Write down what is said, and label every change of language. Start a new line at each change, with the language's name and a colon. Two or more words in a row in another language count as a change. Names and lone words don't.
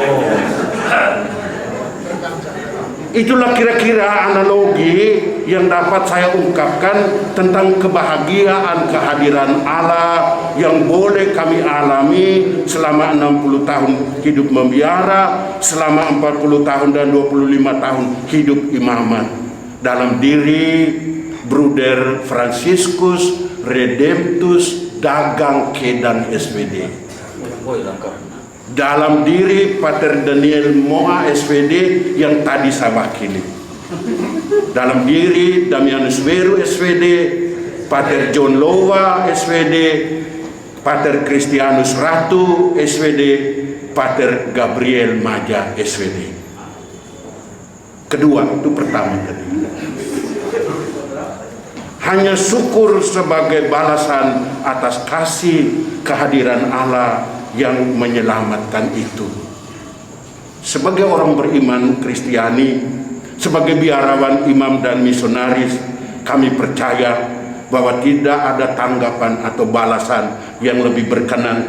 Indonesian: Itulah kira-kira analogi yang dapat saya ungkapkan tentang kebahagiaan kehadiran Allah yang boleh kami alami selama 60 tahun hidup membiara, selama 40 tahun dan 25 tahun hidup imamat dalam diri Bruder Franciscus Redemptus Dagang Kedan SWD, dalam diri Pater Daniel Moa SWD yang tadi saya wakili, dalam diri Damianus Weru SWD, Pater John Lowa SWD, Pater Christianus Ratu SWD, Pater Gabriel Maja SWD. Kedua, itu pertama tadi. Hanya syukur sebagai balasan atas kasih kehadiran Allah yang menyelamatkan itu. Sebagai orang beriman Kristiani, sebagai biarawan, imam dan misionaris, kami percaya bahwa tidak ada tanggapan atau balasan yang lebih berkenan